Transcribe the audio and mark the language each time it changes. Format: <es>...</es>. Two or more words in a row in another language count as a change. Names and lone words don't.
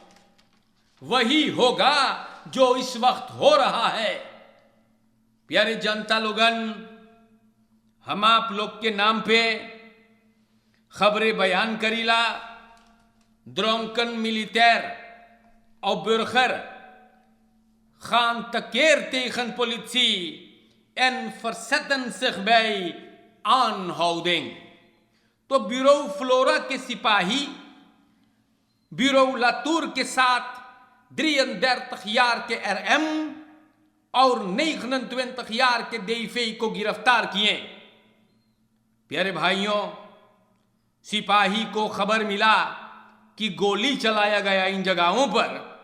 <hns>वही होगा जो इस वक्त हो रहा है। प्यारे जनता लोगन, हम आप लोग के नाम पे खबरें बयान करीला।</hns> <nl>dronken militair और burger gaan tekeer tegen politie en verzetten zich bij aanhouding।</nl> <hns>तो ब्यूरो फ्लोरा के सिपाही ब्यूरो लातूर के साथ 33 jaar के RM और 29 jaar के DV को गिरफ्तार किए। प्यारे भाइयों, सिपाही को खबर मिला कि गोली चलाया गया इन जगहों पर।</hns>